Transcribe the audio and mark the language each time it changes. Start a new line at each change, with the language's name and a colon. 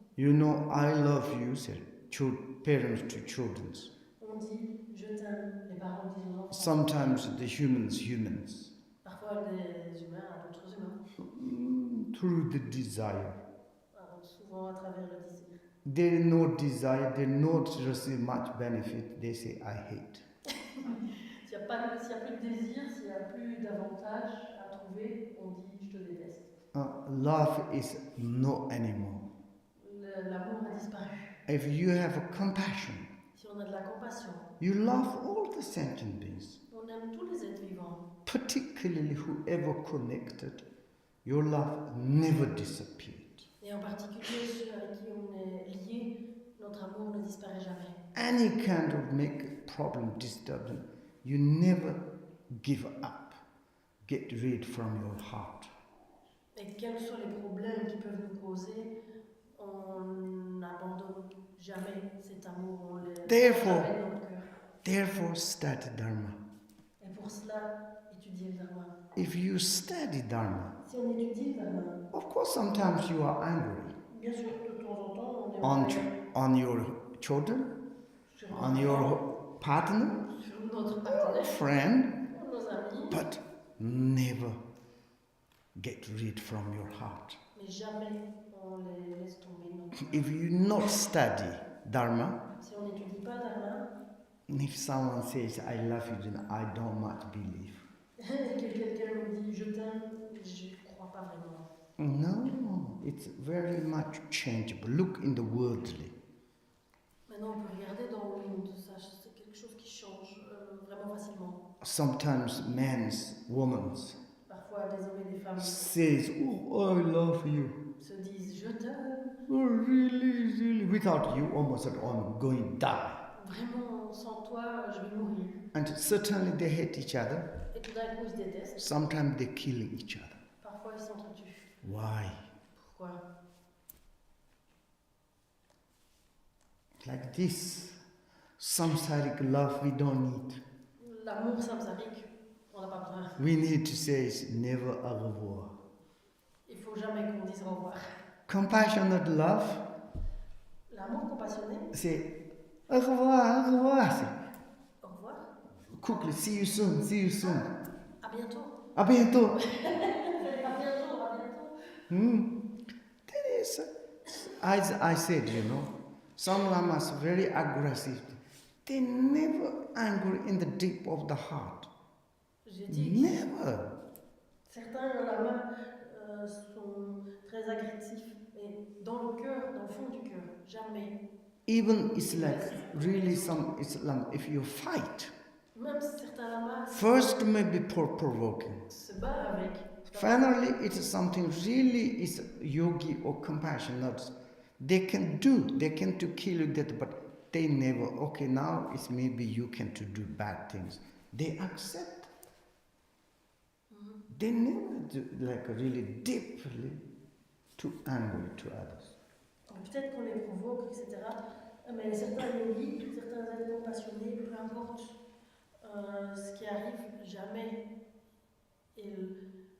English: You know, I love you, said parents to children.
French: On dit, je t'aime, les parents disent aux enfants.
English: Sometimes the humans.
French: Parfois, les humains à d'autres humains.
English: Through the desire.
French: Souvent à travers le désir.
English: There is no desire, they not receive much benefit, they say, I hate.
French: S'il n'y a plus de désir, s'il n'y a plus d'avantages à trouver, on dit, je te déteste.
English: Love is no anymore.
French: L'amour a disparu.
English: If you have a compassion,
French: Si on a de la compassion,
English: you love all the sentient beings,
French: on aime tous les êtres vivants,
English: particularly whoever connected, your love never disappeared.
French: et en particulier ceux avec qui on est liés, notre amour ne disparaît jamais.
English: Any kind of make problem disturbing, you never give up. Get rid from your heart.
French: Et quels soient les problèmes qui peuvent nous causer, on n'abandonne jamais cet amour, on le
English: Therefore,
French: jamais dans notre cœur.
English: Therefore, study Dharma.
French: Et pour cela, étudier le Dharma.
English: If you study Dharma,
French: Si on étudie le Dharma,
English: of course, sometimes you are angry
French: bien sûr, de temps en temps, on est en colère
English: on your children,
French: sur
English: on your partner,
French: sur notre partenaire,
English: friend,
French: nos amis,
English: but never get rid from your heart.
French: mais jamais on les laisse tomber de notre cœur.
English: If you not study Dharma,
French: Si on n'étudie pas le Dharma,
English: if someone says, I love you, then I don't much believe.
French: et que quelqu'un nous dit je t'aime, je ne crois pas vraiment.
English: No, it's very much changeable. Look in the worldly.
French: Maintenant, on peut regarder dans le monde, ça, c'est quelque chose qui change vraiment facilement.
English: Sometimes men's, women's
French: Parfois, des hommes et des femmes
English: says, oh, I love you.
French: se disent je t'aime.
English: Oh, really, really. Without you, almost I'm going to die.
French: Vraiment, sans toi, je vais mourir.
English: And certainly they hate each other.
French: Et tout d'un coup, ils se détestent.
English: Sometimes they're killing each other.
French: Parfois, ils s'entretuent.
English: Why?
French: Pourquoi?
English: Like this. Samsaric love we don't need.
French: L'amour samsarique, on n'a pas besoin.
English: We need to say never au revoir.
French: Il faut jamais qu'on dise au revoir.
English: Compassionate love,
French: L'amour compassionné,
English: say au revoir, au revoir. Say,
French: au revoir.
English: quickly, see you soon, see you soon.
French: À bientôt. À bientôt. À bientôt, à bientôt.
English: That is, as I said, you know, some lamas very aggressive. They never angry in the deep of the heart.
French: J'ai dit
English: Never.
French: certains lamas sont très agressifs, mais dans le cœur, dans le fond du cœur, jamais.
English: Even it's like really some Islam, if you fight,
French: Même certains lamas
English: first maybe provoking.
French: se battent avec.
English: Finally, it's something really is yogi or compassionate. They can to kill you that, but they never, okay, now it's maybe you can to do bad things. They accept. They never do, like really deeply too angry to others.
French: Peut-être qu'on les provoque, etc. Mais certains yogis, certains êtres passionnés, peu importe ce qui arrive, jamais ils...